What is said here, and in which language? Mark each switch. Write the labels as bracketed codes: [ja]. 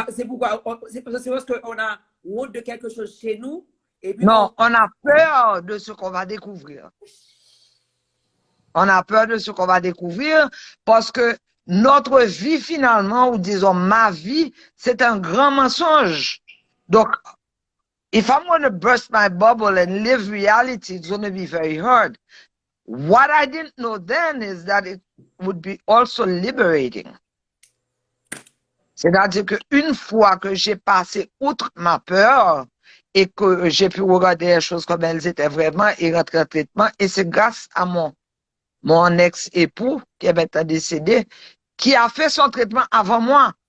[fr] C'est parce qu'on a honte de quelque chose chez nous. Et puis non, on a peur de ce qu'on va découvrir. On a peur de ce qu'on va découvrir parce que notre vie finalement, ou disons ma vie, c'est un grand mensonge. [en] Donc, if I'm going to burst my bubble and live reality, it's going to be very hard. What I didn't know then is that it would be also liberating. [fr] C'est-à-dire qu'une fois que j'ai passé outre ma peur et que j'ai pu regarder les choses comme elles étaient vraiment et rentrer en traitement, et c'est grâce à mon ex-époux qui est maintenant décédé, qui a fait son traitement avant moi.